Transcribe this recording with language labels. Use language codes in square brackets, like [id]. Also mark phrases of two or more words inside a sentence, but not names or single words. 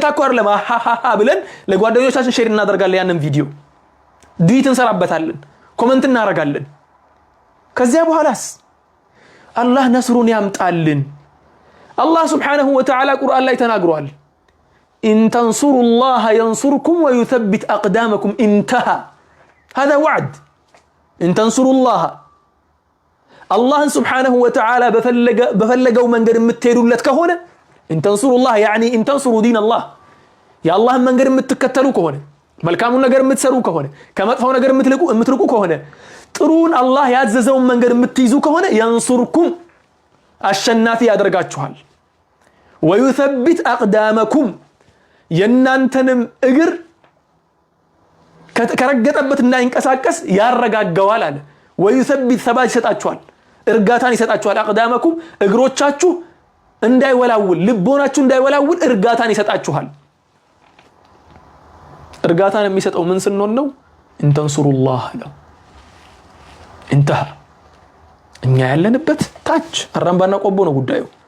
[am] እኮ አይደለም አሃሃ ብለን ለጓደኞቻችን ሼር እናደርጋለን። ያንን ቪዲዮ ዲት እንሰራበታለን፣ ኮሜንት እናደርጋለን። ከዚያ በኋላስ አላህ ነስሩን ያምጣልን። [ar] الله سبحانه وتعالى [am] ቁርአን ላይ ተናግሯል። [ar] إن تنصروا الله ينصركم ويثبت أقدامكم انتهى هذا [am] وعد። [ar] إن تنصروا الله [am] አላህን [ar] سبحانه وتعالى [am] በፈለገው መንገድ የምትሄዱለት ከሆነ [ar] إن تنصروا الله يعني إن تنصروا دين الله [am] የአላህን መንገድ የምትከተሉ ከሆነ መልካሙን ነገር የምትሰሩ ከሆነ ከመጥፎው ነገር የምትርቁ ከሆነ ጥሩን አላህ ያዘዘውን መንገድ የምትይዙ ከሆነ ينصركم አሸናፊ ያደርጋችኋል [ar] ويثبت أقدامكم [am] የናንተንም እግር ከረገጠበት እንዳይንቀሳቀስ ያረጋጋዋል አለ ويثبت ثبات ይሰጣችኋል እርጋታን ይሰጣችኋል أقدامكم እግሮቻችሁ እንዳይወላውል ልቦናችሁ እንዳይወላውል እርጋታን ይሰጣችኋል እርጋታን የሚሰጠው ምን ስንሆን ነው እንተንሱሩላህ ነው እንተሃ እኛ ያለንበት ታች አራምባና ቆቦ ነው ጉዳዩ